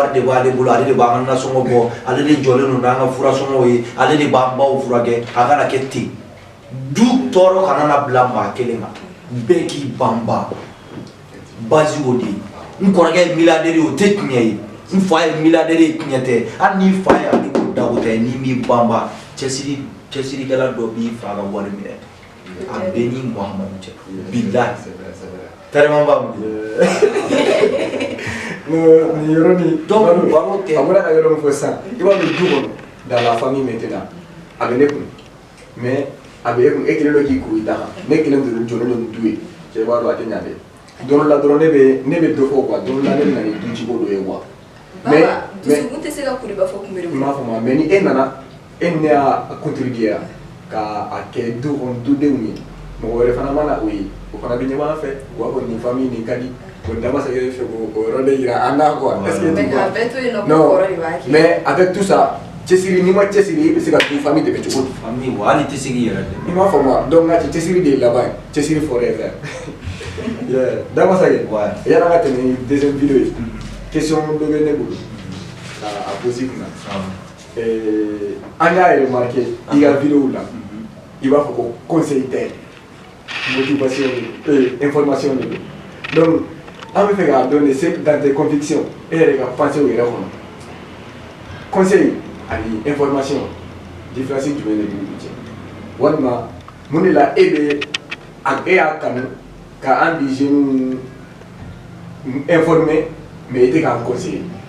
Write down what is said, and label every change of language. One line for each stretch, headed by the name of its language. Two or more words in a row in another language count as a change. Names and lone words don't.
Bambara: de b'ale bolo ale de b'an ka nasɔngɔ bɔ ale de jɔlen don n'an ka furasɔngɔw ye ale de b'an baw furakɛ a kana kɛ ten du tɔɔrɔ kana na bila maa kelen kan bɛɛ k'i banba base o de ye n kɔrɔkɛ ye milliardaire ye o tɛ tiɲɛ ye n fa ye milliardaire ye tiɲɛ tɛ hali n'i fa ye ale ko dago tɛ n'i m'i banba cɛsirikɛla dɔ b'i fa ka wari minɛ a bɛɛ ni Muhamadu cɛ bilahi tellement ba mu ni yɔrɔ ni donc baro tɛ a bɔra ka yɔrɔ min fɔ sisan i b'a dɔn du kɔnɔ
French: dans la famille maintenant
Bambara: a bɛ ne kun mais a bɛ e kun e kelen dɔ k'i kuru i da kan ne kelen jɔlen don du ye cɛ b'a dɔn a tɛ ɲa dɛ don la dɔrɔn ne bɛ dɔ fɔ quoi don la ne bɛ na ni du ciko dɔ ye quoi mais dusukun tɛ se ka kuru i b'a fɔ kunbere i m'a faamu mais ni e nana e ni ne y'a contribuer ka a kɛ du kɔnɔ dudenw ye mɔgɔ wɛrɛ fana mana o ye o fana bɛ ɲɛbɔ an fɛ u b'a fɔ nin famille nin ka di o Daba Sage fɛ k'o yɔrɔ de yira an na quoi
French: est ce que
Bambara: mais k'a bɛɛ to yen nɔ ko non kɔrɔ de b'a kɛ
French: mais avec tout ça
Bambara: cɛsiri n'i ma cɛsiri i bɛ se ka to famille dɛmɛ cogo di famille wa hali tɛ se k'i yɛrɛ dɛmɛ i m'a faamu wa donc nka cɛsiri de ye laban ye cɛsiri fɔra ye fɛ Daba Sage yan'an ka tɛmɛ
French: deuxième vidéo
Bambara: ye question dɔ bɛ ne bolo a poser kunna an y'a remarqué i ka vidéo la i b'a fɔ ko conseil tɛ motivation information de don donc an bɛ fɛ k'a dɔn de
French: c'est dans tes convictions
Bambara: e yɛrɛ ka pensée o yɛrɛ kɔnɔ conseil ani
French: information différence
Bambara: jumɛn de b'u cɛ walima mun de la e y'a kanu ka an di
French: jeunes informer mais
Bambara: i tɛ k'an conseiller